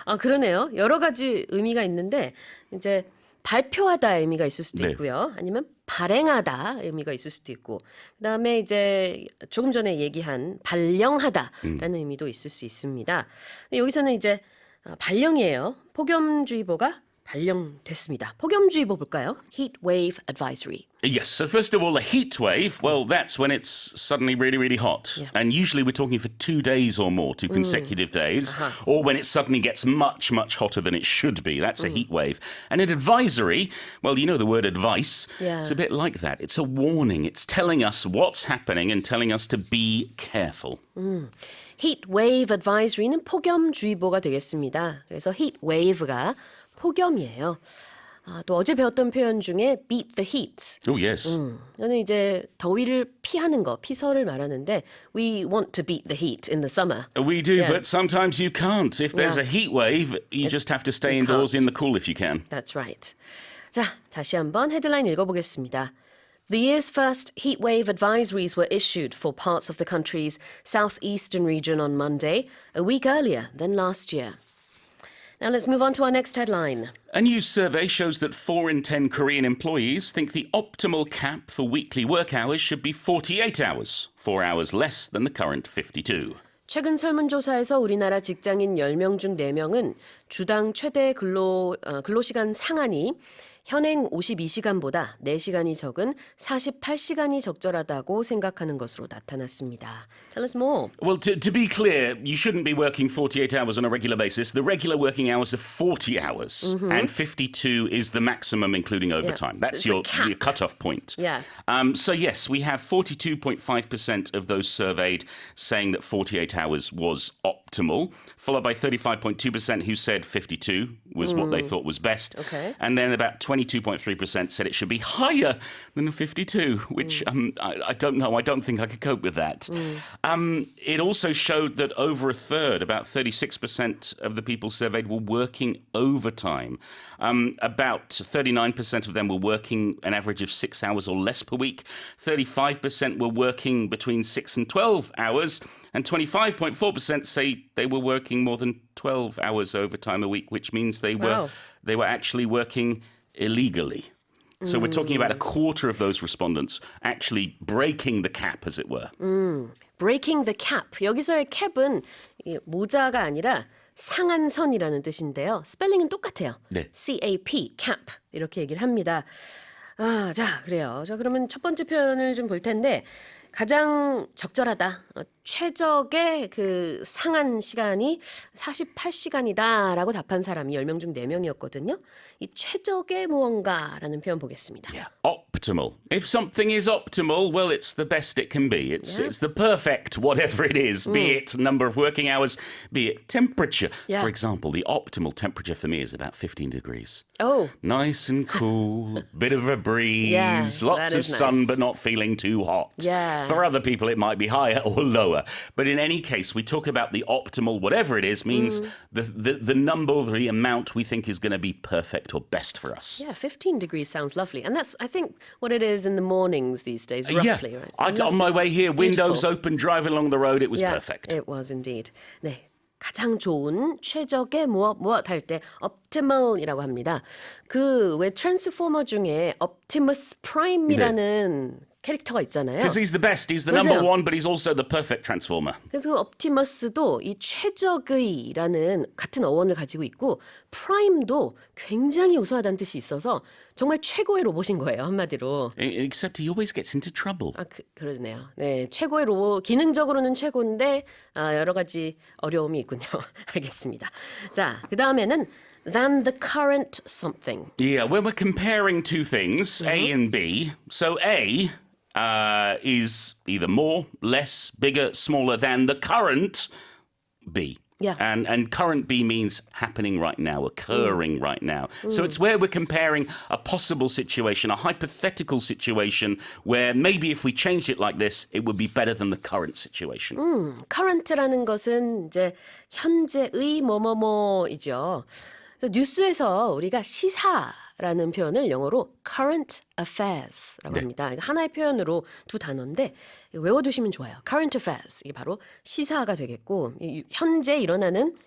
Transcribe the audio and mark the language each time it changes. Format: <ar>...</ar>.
<ko>그러네요. 여러 가지 의미가 있는데 이제 발표하다 의미가 있을 수도 네. 있고요. 아니면 발행하다 의미가 있을 수도 있고 그다음에 이제 조금 전에 얘기한 발령하다라는 의미도 있을 수 있습니다. 근데 여기서는 이제 발령이에요. 폭염주의보가 발령됐습니다. 폭염주의보 볼까요? Heat Wave Advisory.</ko> <en>Yes. So first of all, a heat wave, well, that's when it's suddenly really, really hot. Yeah. And usually we're talking for 2 days or more, 2 consecutive days, or when it suddenly gets much, much hotter than it should be. That's a heat wave. And an advisory, well, you know the word advice. Yeah. It's a bit like that. It's a warning. It's telling us what's happening and telling us to be careful.</en> <ko>Heat Wave Advisory는 폭염주의보가 되겠습니다. 그래서 Heat Wave가 폭염이에요. 또 어제 배웠던 표현 중에</ko> <en>beat the heat. Oh, yes.</en> <ko>저는 이제 더위를 피하는 거, 피서를 말하는데</ko> <en>we want to beat the heat in the summer. We do, Yeah. but sometimes you can't. If there's Yeah. a heat wave, you just have to stay you indoors can't. in the cool if you can. That's right.</en> <ko>자, 다시 한번 헤드라인 읽어보겠습니다.</ko> <en>The year's first heatwave advisories were issued for parts of the country's southeastern region on Monday, a week earlier than last year. Now let's move on to our next headline. A new survey shows that 4 in 10 Korean employees think the optimal cap for weekly work hours should be 48 hours, 4 hours less than the current 52.</en> <ko>최근 설문조사에서 우리나라 직장인 10명 중 4명은 주당 최대 근로시간 상한이 현행 52시간보다 4시간이 적은 48시간이 적절하다고 생각하는 것으로 나타났습니다.</ko> <en>Tell us more. Well, to be clear, you shouldn't be working 48 hours on a regular basis. The regular working hours are 40 hours, and 52 is the maximum, including overtime. That's It's a your cap. cutoff point. Yeah. So, yes, we have 42.5% of those surveyed saying that 48 hours was optimal, followed by 35.2% who said 52 was what they thought was best. Okay. And then about 22.3% said it should be higher than 52, which I don't know. I don't think I could cope with that. It also showed that over a third, about 36% of the people surveyed were working overtime. About 39% of them were working an average of 6 hours or less per week. 35% were working between 6 and 12 hours. And 25.4% say they were working more than 12 hours overtime a week, which means they were actually working illegally. So we're talking about a quarter of those respondents actually breaking the cap, as it were. Breaking the cap.</en> <ko>여기서의 cap은 이 모자가 아니라 상한선이라는 뜻인데요. 스펠링은 똑같아요. 네. CAP, cap 이렇게 얘기를 합니다. 아, 자, 그래요. 자, 그러면 첫 번째 표현을 좀 볼 텐데 가장 적절하다. 최적의 그 상한 시간이 48시간이다라고 답한 사람이 10명 중 4명이었거든요. 이 최적의 무언가라는 표현 보겠습니다.</ko> <en>Yeah. Optimal. If something is optimal, well, it's the best it can be. It's the perfect whatever it is, be it number of working hours, be it temperature. Yeah. For example, the optimal temperature for me is about 15 degrees. Oh, Nice and cool, bit of a breeze, Yeah, lots that of is sun nice. but not feeling too hot. Yeah. For other people, it might be higher or lower. But in any case, we talk about the optimal, whatever it is, means the number, the amount we think is going to be perfect or best for us. yeah, 15 degrees sounds lovely. And that's, I think, what it is in the mornings these days, roughly. Right? So On my way here, windows Beautiful. open, driving along the road, it was Yeah, perfect. it was indeed.</en> <ko>네. 가장 좋은 최적의 무엇 할 때 optimal이라고 합니다. 그 왜 트랜스포머 중에 Optimus Prime이라는 캐릭터가 있잖아요.</ko> <en>Because he's the best, he's the</en> <ko>맞아요.</ko> <en>number one, but he's also the perfect transformer.</en> <ko>그래서 그 옵티머스도 이 최적의라는 같은 어원을 가지고 있고 프라임도 굉장히 우수하다는 뜻이 있어서 정말 최고의 로봇인 거예요, 한마디로.</ko> <en>Except he always gets into trouble.</en> <ko>아, 그러네요. 네, 최고의 로봇, 기능적으로는 최고인데 여러 가지 어려움이 있군요. 알겠습니다. 자, 그 다음에는</ko> <en>than the current something. Yeah, when we're comparing two things, A and B, so A is either more, less, bigger, smaller than the current B. Yeah. And current B means happening right now, occurring right now. So it's where we're comparing a possible situation, a hypothetical situation, where maybe if we changed it like this, it would be better than the current situation.</en> <ko>current라는 것은 이제 현재의 뭐뭐뭐이죠. 그래서 뉴스에서 우리가 시사라는 표현을 영어로 current affairs라고 합니다. 이거 하나의 표현으로 두 단어인데 이거 외워두시면 좋아요. current affairs 이게 바로 시사가 되겠고 현재 일어나는</ko>